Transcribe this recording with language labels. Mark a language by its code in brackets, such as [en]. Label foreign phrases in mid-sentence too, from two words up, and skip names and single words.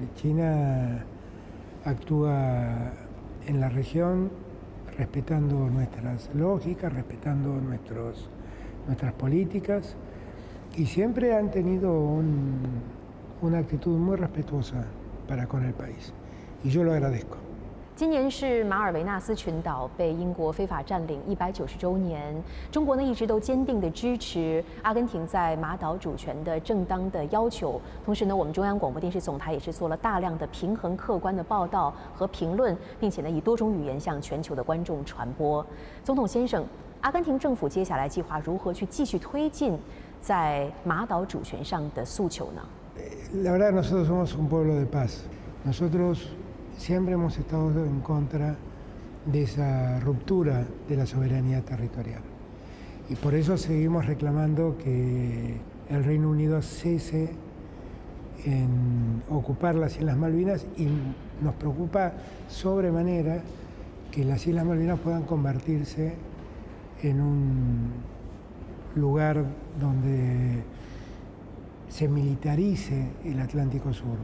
[es] China actúa en la región respetando nuestras lógicas, respetando nuestras políticas, y siempre han tenido una actitud muy respetuosa para con el país, y yo lo agradezco. [zh] 今年是马尔维纳斯群岛被英国非法占领190周年，中国呢一直都坚定地支持阿根廷在马岛主权的正当的要求。同时呢，我们中央广播电视总台也是做了大量的平衡、客观的报道和评论，并且呢以多种语言向全球的观众传播。总统先生，阿根廷政府接下来计划如何去继续推进在马岛主权上的诉求呢？ [es] La verdad, nosotros somos un pueblo de paz. Nosotros siempre hemos estado en contra de esa ruptura de la soberanía territorial. Y por eso seguimos reclamando que el Reino Unido cese en ocupar las Islas Malvinas, y nos preocupa sobremanera que las Islas Malvinas puedan convertirse en un lugar donde se militarice el Atlántico Sur.